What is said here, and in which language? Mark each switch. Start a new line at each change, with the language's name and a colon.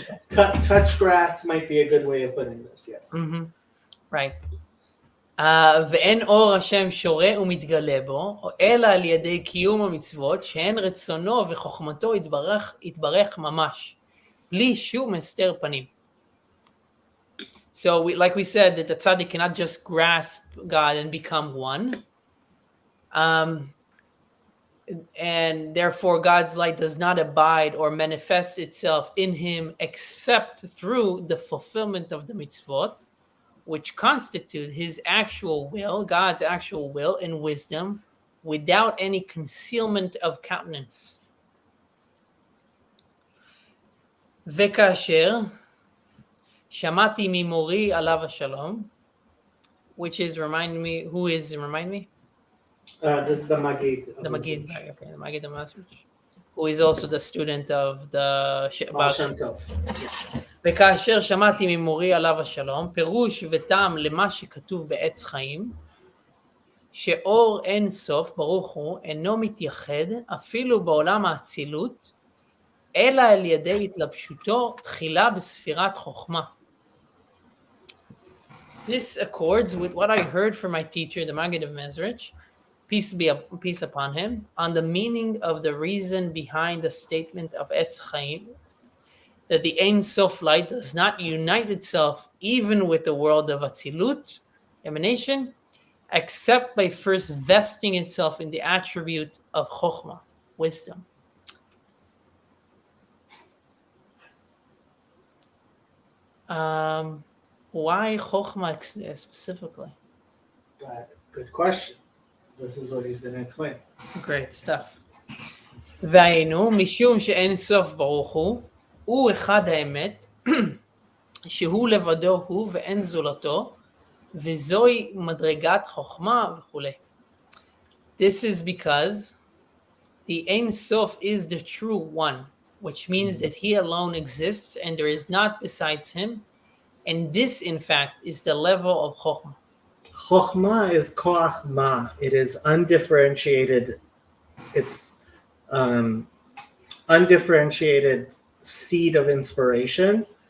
English: Touch grass might be a good way of putting this, yes. Right.
Hebrew: ואין אור השם שורה ומתגלה בו, אלא על ידי קיום המצוות, שהן רצונו וחוכמתו יתברך ממש, בלי שום הסתר פנים.
English: So, like we said, that the tzaddik cannot just grasp God and become one. And therefore, God's light does not abide or manifest itself in him except through the fulfillment of the mitzvot, which constitute his actual will, God's actual will and wisdom, without any concealment of countenance.
Hebrew: וכאשר שמעתי ממורי עליו השלום,
English: which is remind me. This is the Magid. The Magid, okay, the Magid of Masrich, who is also the student of the Baal Shem Tov.
Hebrew: וכאשר שמעתי ממורי עליו השלום, פירוש וטעם למה שכתוב בעץ חיים, שאור אין סוף ברוך הוא אינו מתייחד אפילו בעולם האצילות, אלא על ידי התלבשותו תחילה בספירת חוכמה.
English: This accords with what I heard from my teacher, the Maggid of Mezrich, peace upon him, on the meaning of the reason behind the statement of Etz Chaim, that the Ein Sof light does not unite itself even with the world of Atzilut, emanation, except by first vesting itself in the attribute of Chokhmah, wisdom. Why Chokhmah specifically? Good question. This is what he's going to explain. Great stuff.
Hebrew: והיינו, משום שאין סוף ברוך הוא אחד האמת, שהוא לבדו הוא ואין זולתו, וזוהי מדרגת חוכמה וכו'.
English: This is because the Ein Sof is the true one, which means that he alone exists and there is not besides him. And this, in fact, is the level of Chokhmah. Chokhmah is koach ma. It is undifferentiated. It's undifferentiated seed of inspiration.